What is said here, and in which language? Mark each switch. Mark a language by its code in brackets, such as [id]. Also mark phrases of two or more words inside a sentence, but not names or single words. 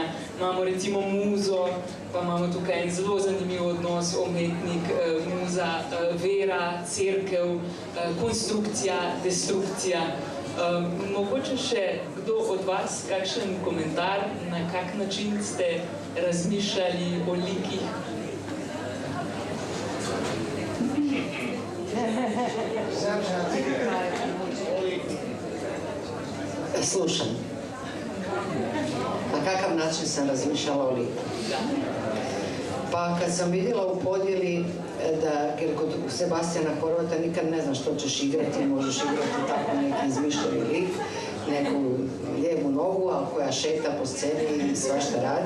[sl] Imamo recimo muzo, pa imamo tukaj en zelo zanimiv odnos, umetnik, muza, vera, cerkev, konstrukcija, destrukcija. Mogoče še kdo od vas, kakšen komentar, na kak način ste razmišljali o likih? [hr] Slušam. Na kakav način sam razmišljala o liku? Pa kad sam vidjela u podjeli da kod Sebastijana Horvata nikad ne znaš što ćeš igrati, možeš igrati tako neki izmišljeni lik, neku lijevu nogu, ali koja šeta po sceni i svašta radi.